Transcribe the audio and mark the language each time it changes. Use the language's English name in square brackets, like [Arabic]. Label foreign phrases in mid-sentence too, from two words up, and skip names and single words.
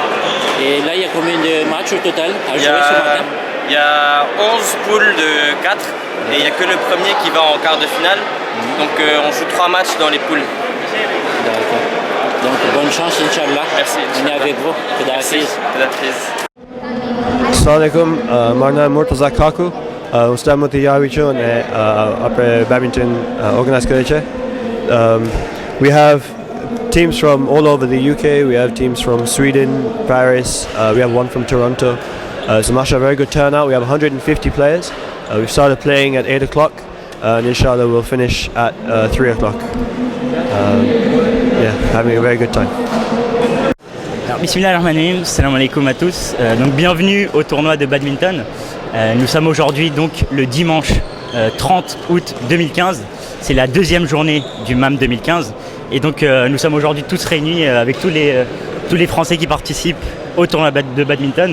[French] Et là, il y a combien de matchs au total à jouer ce matin? Il y a 11 poules de 4 et il n'y a que le premier qui va en quart de finale. Donc on joue 3 matchs dans les poules. D'accord. Donc bonne chance, Inch'Allah. Merci. On est avec vous. Khadafiz. Khadafiz. [Arabic] Assalamu alaikum, [Gujarati] મારું નામ મુર્તઝા કાકુ. હું સ્ટારમાંથી આવી છું અને આપણે [English] badminton organize [Gujarati] કરે છે. [English] We have teams from all over the UK, we have teams from Sweden, Paris, we have one from Toronto. So mashallah, very good turnout. We have 150 players. We've started playing at 8 o'clock and inshallah we'll finish at 3 o'clock. Yeah, having a very good time. [French] Alors, [Arabic] بسم الله الرحمن الرحيم سلام عليكم [French] à tous. Donc bienvenue au tournoi de badminton. Nous sommes aujourd'hui donc le dimanche 30 août 2015. C'est la deuxième journée du MAM 2015. Et donc nous sommes aujourd'hui tous réunis avec tous les Français qui participent au tournoi de badminton.